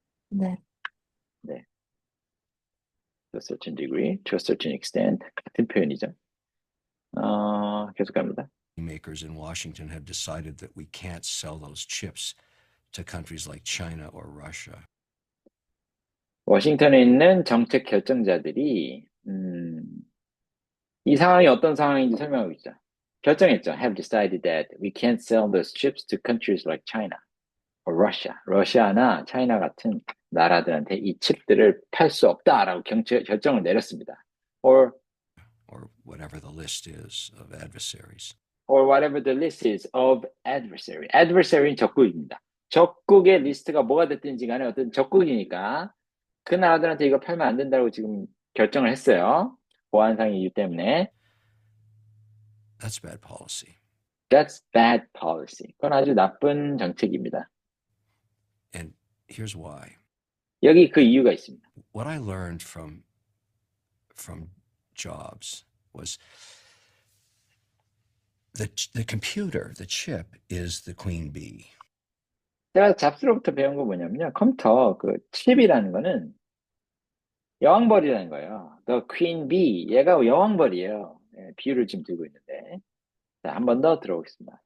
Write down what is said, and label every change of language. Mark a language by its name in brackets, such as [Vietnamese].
[Korean] 네. [English] 네, to a certain degree, to a certain extent [Korean] 같은 표현이죠. 계속 갑니다. [English] makers in Washington have decided that we can't sell those chips to countries like China or Russia. [Korean] 워싱턴에 있는 정책 결정자들이 이 상황이 어떤 상황인지 설명하고 있죠. 결정했죠. [English] Have decided that we can't sell those chips to countries like China or Russia. [Korean] 러시아나 차이나 같은 나라들한테 이 칩들을 팔 수 없다라고 결정을 내렸습니다. [English] Or whatever the list is of adversaries. whatever the list is of adversary. [Korean] adversary는 적국입니다. 적국의 리스트가 뭐가 됐든지 간에 어떤 적국이니까 그 나라들한테 이거 팔면 안 된다고 지금 결정을 했어요. 보안상 이유 때문에. [English] That's bad policy. That's bad policy. [Korean] 그건 아주 나쁜 정책입니다. [English] And here's why. [Korean] 여기 그 이유가 있습니다. [English] What I learned from Jobs was the computer, the chip, is the queen bee. [Korean] 제가 잡스로부터 배운 거 뭐냐면요. 컴퓨터 그 칩이라는 거는 여왕벌이라는 거예요. [English] The queen bee. [Korean] 얘가 여왕벌이에요. 예, 비유를 지금 들고 있는데. 자, 한 번 더 들어보겠습니다.